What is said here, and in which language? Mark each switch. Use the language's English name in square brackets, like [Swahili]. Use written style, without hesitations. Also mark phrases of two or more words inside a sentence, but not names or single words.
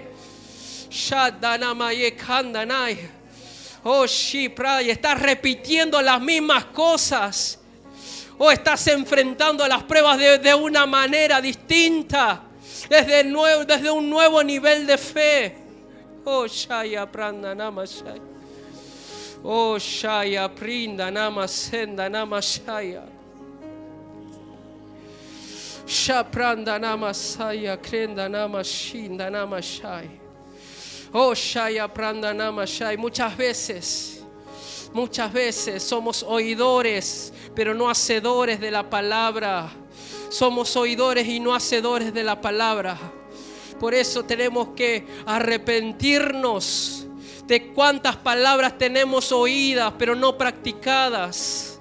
[Spanish] Shadanamaye Kandanay. Oh, Shipray, estás repitiendo las mismas cosas. O estás enfrentando las pruebas de una manera distinta. Desde un nuevo nivel de fe. Oh, Shaya Pranda Namashaya. Oh, Shaya Prinda Namasenda Namashaya. Shapranda Namasaya Krenda Namashinda Namashaya. Oh, Shaya Pranda Namashaya. Muchas veces somos oidores, pero no hacedores de la palabra. Somos oidores y no hacedores de la palabra. Por eso tenemos que arrepentirnos de cuántas palabras tenemos oídas, pero no practicadas.